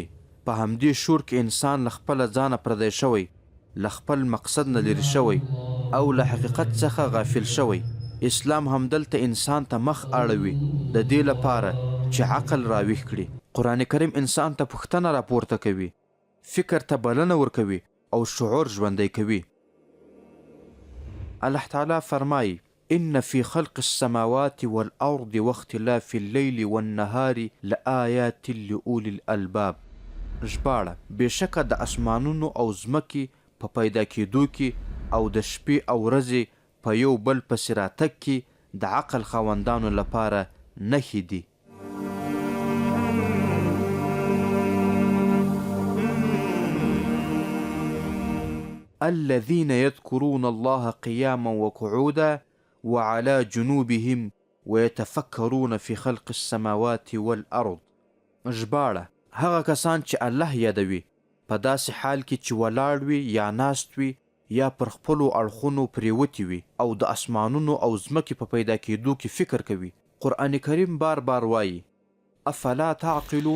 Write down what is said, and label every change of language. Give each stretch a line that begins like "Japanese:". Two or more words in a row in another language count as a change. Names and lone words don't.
Pashto: په همدې شور کې انسان له خپله ځانه پردی شوی، له خپل مقصد نه لرې شوی او له حقیقت څخه غافل شوی. اسلام همدلته انسان ته مخ اړوي د دې لپاره چې عقل راویښ کړي. قرآن کریم انسان ته پوښتنه راپورته کوي، فکر ته بلنه ورکوي او شعور ژوندی کوي. الله تعالی فرمایي:
Arabic: ان فی خلق السماوات والارض واختلاف الليل والنهار لآیات لأولی الالباب.
Pashto: ژباړه: بېشکه د اسمانونو او ځمکې په پیدا کېدو کې او د شپې او ورځې په یو بل پسې راتګ کې د عقل خاوندانو لپاره نښې دي.
Arabic: الذين يذكرون الله قياما وقعودا وعلى جنوبهم ويتفكرون في خلق السماوات والأرض.
Pashto: ژباړه: هغه کسان چې الله یادوي په داسې حال کې چې ولاړ وي یا ناست وي یا پر خپلو اړخونو پریوتي وي او د اسمانونو او ځمکې په پیدا کېدو کې فکر کوي. قرآن کریم بار بار وایي:
Arabic: افلا تعقلون.